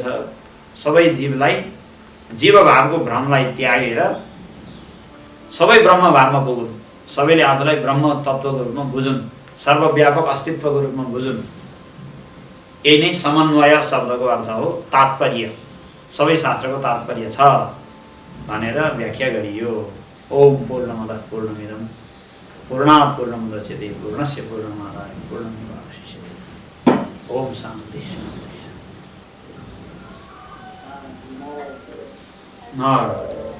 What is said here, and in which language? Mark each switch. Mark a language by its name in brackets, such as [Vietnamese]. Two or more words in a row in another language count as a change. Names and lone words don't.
[Nepali] सबै जीवलाई जीवभावको भ्रमलाई त्यागेर सबै ब्रह्म भावमा पुगुन्, सबैले आफूलाई ब्रह्म तत्त्वको रूपमा बुझुन्, सर्वव्यापक अस्तित्वको रूपमा बुझुन्। यही नै समन्वय शब्दको अर्थ हो, तात्पर्य। सबै शास्त्रको तात्पर्य छ भनेर व्याख्या गरियो। [Sanskrit] ओम पूर्णमदः पूर्णमिदं पूर्णात् पूर्णमुदच्यते पूर्णस्य पूर्णमादाय पूर्णमेवावशिष्यते। ओम शान्ति शान्ति। नारायण।